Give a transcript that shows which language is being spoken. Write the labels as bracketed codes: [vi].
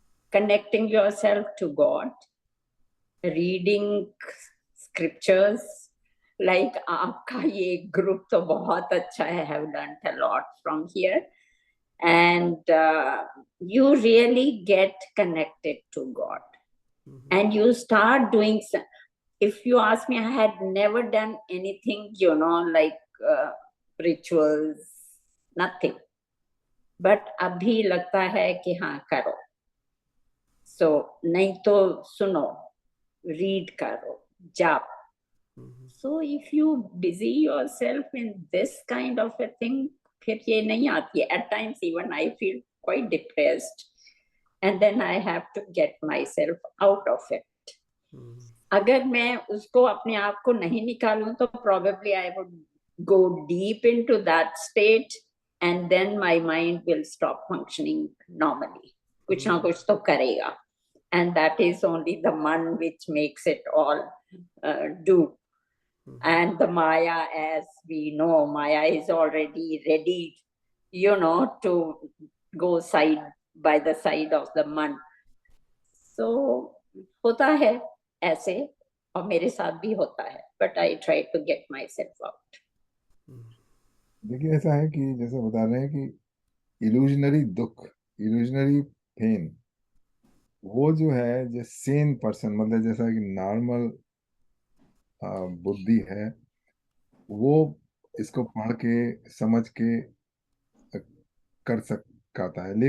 [en] Connecting yourself to God, reading scriptures, like [hi] आपका ये group तो बहुत अच्छा है, [en] I have learned a lot from here. And you really get connected to God. And you start doing, if you ask me, I had never done anything, like rituals, nothing. [hi] But abhi लगता है कि हाँ करो. So नहीं तो सुनो, read करो, जाप. [en] So if you busy yourself in this kind of a thing, [hi] फिर ये नहीं आती है. [en] At times even I feel quite depressed, and then I have to get myself out of it. [hi] अगर मैं उसको अपने आप को नहीं निकालूं तो [en] probably I would go deep into that state, and then my mind will stop functioning normally. [hi] कुछ ना कुछ तो करेगा, [en] and that is only the man which makes it all do. And the Maya, as we know, Maya is already ready to go by the side of the mud. [hi] So होता है ऐसे, और मेरे साथ भी होता है, [en] but I try to get myself out. [hi] देखिए ऐसा है कि जैसे बता रहे हैं कि इल्यूजनरी दुख, इल्यूजनरी पेन, वो जो है जो सेन पर्सन, मतलब जैसा कि नॉर्मल बुद्धि है, वो इसको पढ़ के समझ के कर सकता है।